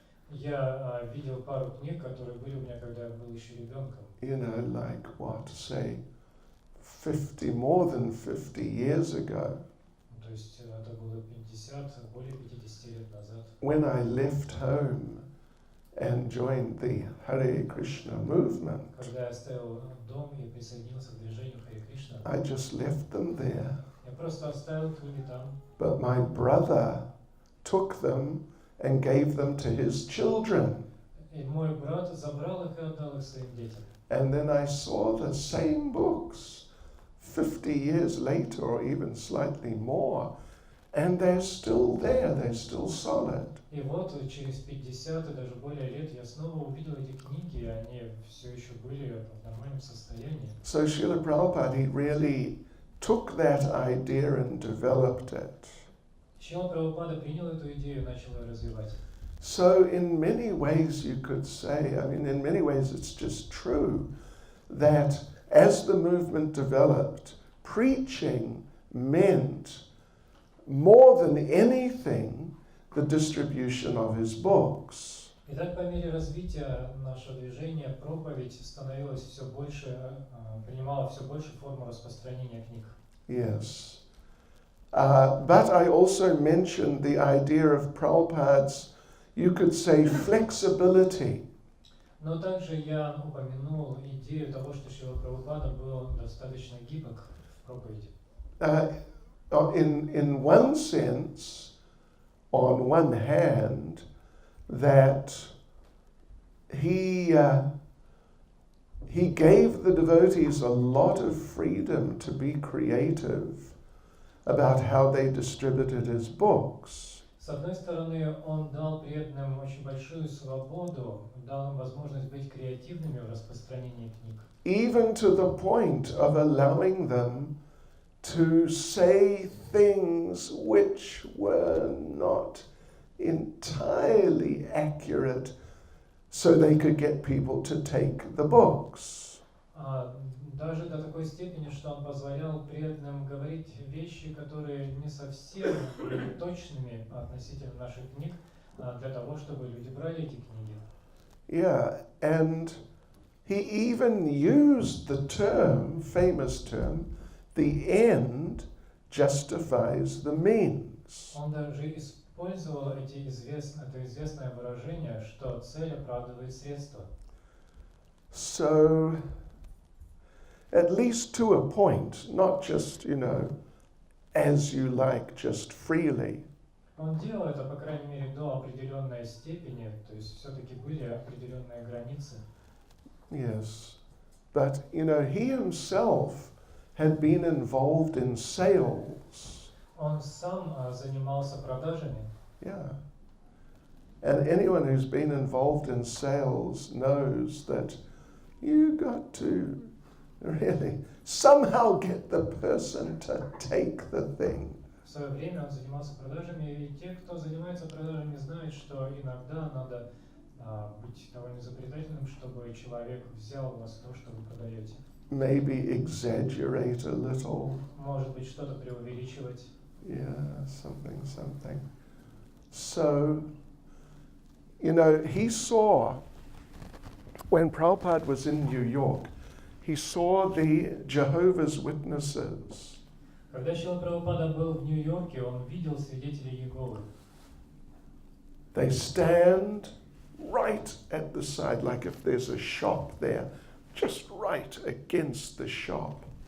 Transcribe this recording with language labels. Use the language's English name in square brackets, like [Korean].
[Russian] Я видел пару книг, которые были у меня, когда я был еще ребенком. [English] You know, like what, say, more than 50 years ago. [Russian] То есть это было 50, более 50 лет назад. [English] When I left home and joined the Hare Krishna movement, [Russian] Когда я оставил дом и присоединился к движению Харе Кришна, [English] I just left them there. [Russian] я просто оставил книги там. [English] But my brother took them and gave them to his children. [Russian] И мой брат забрал их и отдал их своим детям. [English] And then I saw the same books 50 years later, or even slightly more, and they're still there, they're still solid. [Russian] И вот через 50 и даже более лет я снова увидел эти книги, и они все еще были в нормальном состоянии. [English] So Srila Prabhupada, he really took that idea and developed it. [Russian] Шрила Прабхупада принял эту идею и начал ее развивать. [English] So in many ways you could say, I mean, in many ways it's just true, that as the movement developed, preaching meant more than anything the distribution of his books. [Russian] Итак, по мере развития нашего движения проповедь становилась все больше, принимала все больше форму распространения книг. [English] Yes. But I also mentioned the idea of Prabhupada's, you could say, flexibility. [Russian] Но также я упомянул идею того, что Шрила Прабхупада был достаточно гибок в проповеди. [English] In one sense, on one hand, that he gave the devotees a lot of freedom to be creative about how they distributed his books. [Russian] С одной стороны, он дал преданным очень большую свободу, дал им возможность быть креативными в распространении книг. [English] Even to the point of allowing them to say things which were not entirely accurate so they could get people to take the books. [Russian] Даже до такой степени, что он позволял преданным говорить вещи, которые не совсем были точными относительно наших книг, для того, чтобы люди брали эти книги. [English] Yeah, and he even used the term, famous term, the end justifies the means. [Russian] Он даже использовал это известное выражение, что цель оправдывает средства. [English] So, at least to a point, not just, you know, as you like, just freely. [Russian] Он делал это, по крайней мере, до определенной степени, то есть все-таки были определенные границы. [English] Yes. But, he himself had been involved in sales. [Russian] Он сам занимался продажами. [English] Yeah. And anyone who's been involved in sales knows that you got to really somehow get the person to take the thing. [Russian] В свое время он занимался продажами, и те, кто занимается продажами, знают, что иногда надо быть довольно изобретательным, чтобы человек взял у вас то, что вы продаете. [English] Maybe exaggerate a little. [Russian] Может быть, что-то преувеличивать. [English] Yeah, something. So, he saw, when Prabhupada was in New York, he saw the Jehovah's Witnesses. [Russian] Когда Шрила Прабхупада был в Нью-Йорке, он видел свидетелей Иеговы. [English] They stand right at the side, like if there's a shop there, just right against the shop.